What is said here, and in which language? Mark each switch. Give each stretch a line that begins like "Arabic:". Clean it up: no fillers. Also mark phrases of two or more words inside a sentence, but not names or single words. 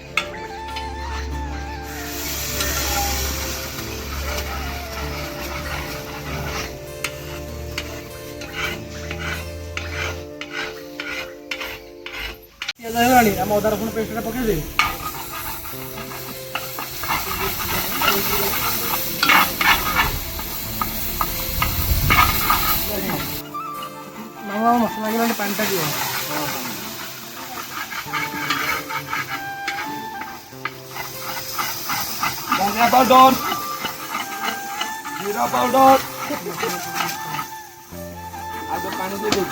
Odia: ପିଆଜ ହେଇଗଲାଣି, ଆମ ଅଦା ରସୁଣ ପେଷ୍ଟଟା ପକେଇଦେ। ମାମା ମସଲା ହେଇଗଲାଣି, ପାଣିଟା ଦିଅ।
Hindi: धनिया पाउडर, जीरा पाउडर, आगे पानी दे दो।